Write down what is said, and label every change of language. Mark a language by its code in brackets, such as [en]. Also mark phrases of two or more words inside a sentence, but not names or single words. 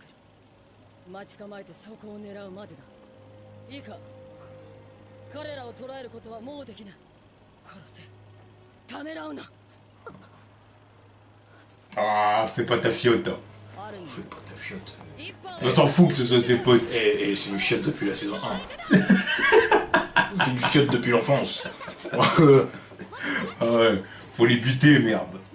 [ja] 待ち構えてそこを狙うまでだ。いいか。彼らを捕らえることはもうできない。殺せ。ためらうな。 [fr] Ah, fais pas ta fiotte. Fais pas ta fiotte. On s'en fout que ce soit ses potes. Et c'est une fiotte depuis la saison 1. C'est une fiotte depuis l'enfance. Ah ouais, faut les buter, merde.